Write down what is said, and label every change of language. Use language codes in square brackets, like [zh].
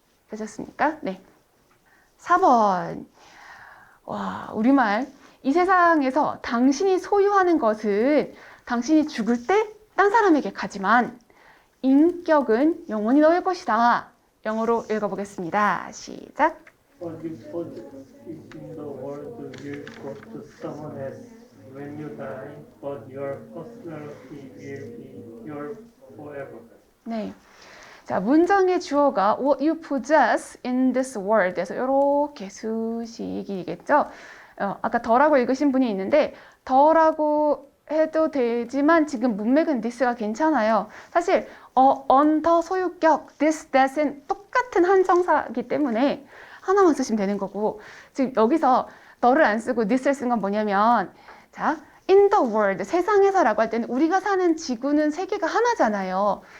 [ko] 되셨습니까? 네. 4번. 와, 우리말. 이 세상에서 당신이 소유하는 것은 당신이 죽을 때 딴 사람에게 가지만 인격은 영원히 너의 것이다. 영어로 읽어보겠습니다. 시작. [en] What you put is in the world will go to someone else when you die, but your personality will be yours forever. [ko] 네. 자, 문장의 주어가 [en] what you possess in this world [ko] 에서 이렇게 수식이겠죠. 아까 더라고 읽으신 분이 있는데 더라고 해도 되지만 지금 문맥은 this가 괜찮아요. 사실 on, 더, 소유격, this, that은 똑같은 한정사이기 때문에 하나만 쓰시면 되는 거고 지금 여기서 더를 안 쓰고 this를 쓴 건 뭐냐면 자, [en] in the world, [ko] 세상에서라고 할 때는 우리가 사는 지구는 세계가 하나잖아요.